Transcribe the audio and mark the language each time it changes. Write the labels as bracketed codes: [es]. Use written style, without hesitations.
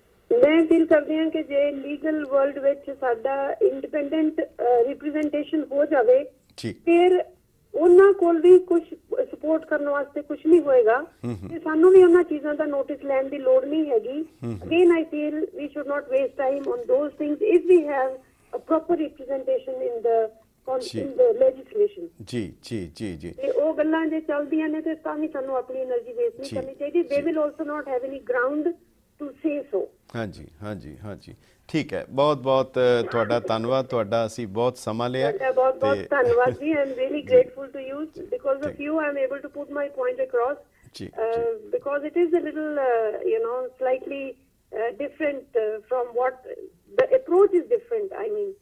[pa] ਮੈਂ ਫੀਲ ਕਰਦੀ ਹਾਂ ਕਿ ਜੇ ਲੀਗਲ ਵਰਲਡ ਵਿੱਚ ਸਾਡਾ ਇੰਡੀਪੈਂਡੈਂਟ ਰਿਪਰੈਜ਼ੈਂਟੇਸ਼ਨ ਹੋ ਜਾਵੇ, ਫਿਰ ਉਹਨਾਂ ਕੋਲ ਵੀ ਕੁਝ ਸਪੋਰਟ ਕਰਨ ਵਾਸਤੇ ਕੁਝ ਨਹੀਂ ਹੋਏਗਾ, ਤੇ ਸਾਨੂੰ ਵੀ ਉਹਨਾਂ ਚੀਜ਼ਾਂ ਦਾ ਨੋਟਿਸ ਲੈਣ ਦੀ ਲੋੜ ਨਹੀਂ ਹੈਗੀ। [en] Again I feel we should not waste time on those things if we have a proper representation in the legislation। [pa] ਜੀ ਤੇ ਉਹ ਗੱਲਾਂ ਜੇ ਚੱਲਦੀਆਂ ਨੇ ਤੇ ਤਾਂ ਵੀ ਸਾਨੂੰ ਆਪਣੀ એનર્ਜੀ ਵੇਸਟ ਨਹੀਂ ਕਰਨੀ ਚਾਹੀਦੀ। [en] they will also not have any ground to say so। [pa] ਹਾਂਜੀ ਠੀਕ ਹੈ। ਬਹੁਤ ਬਹੁਤ ਤੁਹਾਡਾ ਧੰਨਵਾਦ, ਤੁਹਾਡਾ ਅਸੀਂ ਬਹੁਤ ਸਮਾਂ ਲਿਆ। ਬਹੁਤ ਧੰਨਵਾਦ ਜੀ। [en] I am really grateful to you because of you I am able to put my point across, because it is a little slightly different from what the approach is different, I mean।